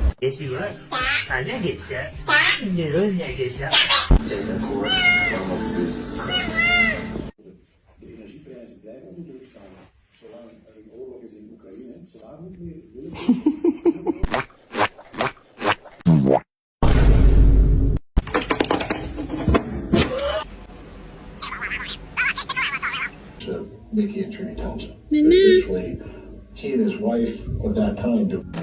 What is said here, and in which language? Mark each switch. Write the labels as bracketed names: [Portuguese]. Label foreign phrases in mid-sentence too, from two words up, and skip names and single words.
[Turkish] geçiyor. Ha ne geçti? Ne geçti? [Dutch] De energieprijzen blijven onder druk staan. Zolang er een oorlog is in Oekraïne, zolang we weer willen. [English] To Mickey and Attorney Thompson. Eventually, he and his wife of that time do.